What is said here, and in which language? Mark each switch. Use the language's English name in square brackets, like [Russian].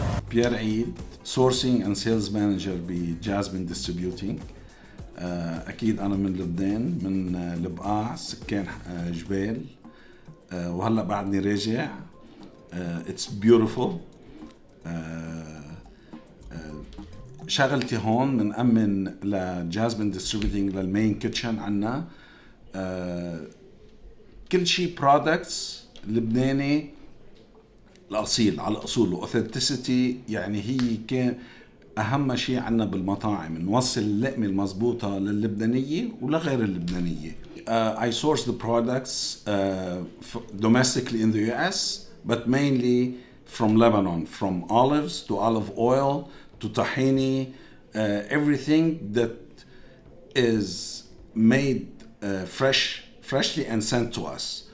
[English] Pierre عيد sourcing and sales manager بجازمين distributing. [Arabic] أكيد أنا من لبنان، من البقاع، سكان جبال، وهلأ بعدني راجع. [English] It's beautiful. [Arabic] شغلتي هون منأمن لجازمين ديستريبيوتينج للمين كيتشن عنا كل شيء برودكتس لبناني الأصيل على أصوله authenticity. يعني هي كان أهم شيء عنا بالمطاعم نوصل اللقمة المضبوطة لللبنانية ولغير اللبنانية. [English] I source the products domestically in the US but mainly from Lebanon, from olives to olive oil to tahini, everything that is made freshly and sent to us.